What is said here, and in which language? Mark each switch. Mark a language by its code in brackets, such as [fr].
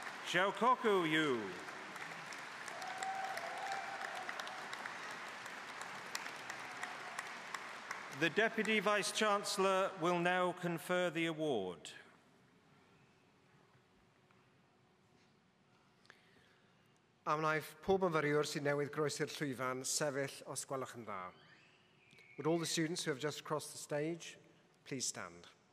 [en] Xiaokoku Yu. The Deputy Vice-Chancellor will now confer the award. [cy] A wnaeth pob myfyriwr sy'n newydd groesi'r llwyfan sefyll os gwelwch yn dda. [en] Would all the students who have just crossed the stage please stand?